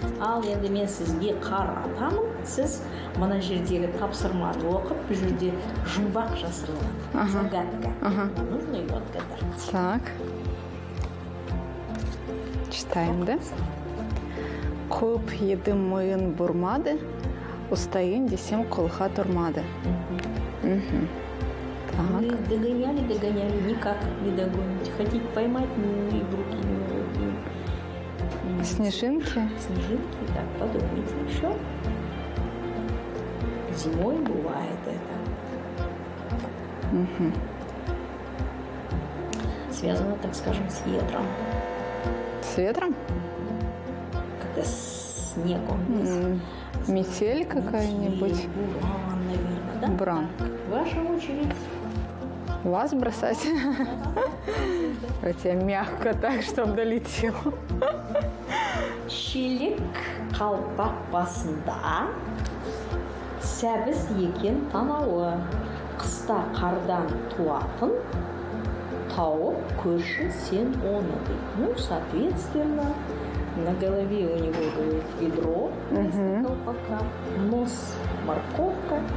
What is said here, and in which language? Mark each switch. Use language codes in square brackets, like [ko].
[kk] Ал енді мен сізге қар атамын, сіз мына жердегі тапсырманы оқып, бұл жерде жұмбақ жасырылған. [ru] Загадка. Нужно его отгадать. Так. Читаем, да? [kk] Көп едім мойын бұрмады, ұстайын десем қолға тұрмады. [ru] Вы догоняли, никак не догоните. Хотите поймать, и в руки не... Снежинки? Снежинки, так, подумайте еще. Зимой бывает это. Связано, так скажем, с ветром. С ветром? Когда снег он... Метель какая-нибудь? Буран, наверное, да? Буран. Ваша очередь. Вас бросать? Хотя мягко так, чтобы долетело. [kk] шелек қалпақ басында сәбіз екен танауы, қыста қардан туатын тауып көрші сен оны дейді. [ru] Ну, соответственно, на голове у него будет ведро вместо колпака, нос морковка.